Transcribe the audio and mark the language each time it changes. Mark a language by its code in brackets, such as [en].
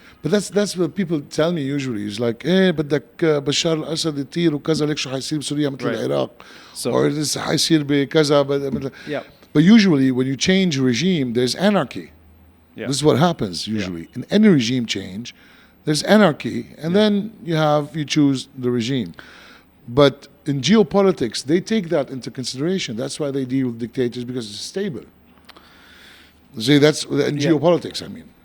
[en] But that's what people tell me usually. It's like, [ar] بدك بشار الأسد يطير وكذا ليك شو حيصير بسوريا مثل [en] Right. [ar] العراق. [en] So Or this [ar] حيصير بكذا مثل. [en] yeah, But usually when you change regime, there's anarchy. yeah, This is what happens usually. In any regime change, there's anarchy, and then you choose the regime. But in geopolitics, they take that into consideration. That's why they deal with dictators, because it's stable. See, that's in geopolitics, I mean.